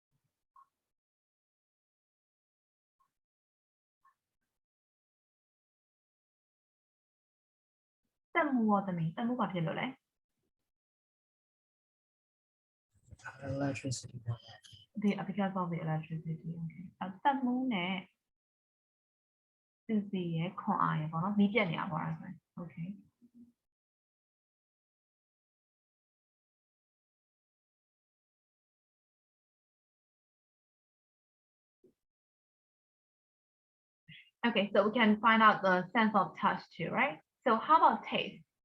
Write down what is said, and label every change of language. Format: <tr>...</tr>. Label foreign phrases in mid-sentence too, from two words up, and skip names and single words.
<en>Electricity. Because of the electricity.</en> <my>Okay. တက်မှုနဲ့စစ်စီရဲ့ခွန်အားရပေါ့နော်မီးပြတ်နေတာပေါ့အဲ့ဒါဆိုရင် Okay.</my> <en>Okay, so we can find out the sense of touch too, right? So how about taste?</en>